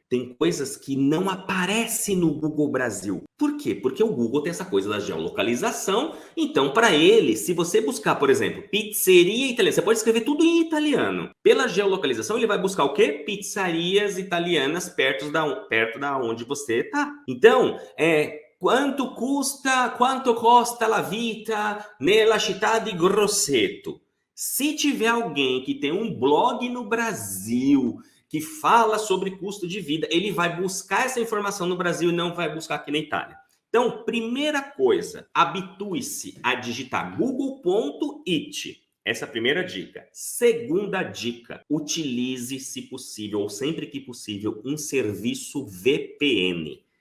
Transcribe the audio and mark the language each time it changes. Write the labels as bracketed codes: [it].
[pt] Tem coisas que não aparecem no Google Brasil. Por quê? Porque o Google tem essa coisa da geolocalização. Então, para ele, se você buscar, por exemplo, pizzeria italiana, você pode escrever tudo em italiano. Pela geolocalização, ele vai buscar o quê? Pizzarias italianas perto da onde você está. Então, [it] quanto costa la vita nella città di Grosseto? [pt] Se tiver alguém que tem um blog no Brasil que fala sobre custo de vida, ele vai buscar essa informação no Brasil e não vai buscar aqui na Itália. Então, primeira coisa, habitue-se a digitar google.it. Essa é a primeira dica. Segunda dica, utilize, se possível, ou sempre que possível, um serviço VPN.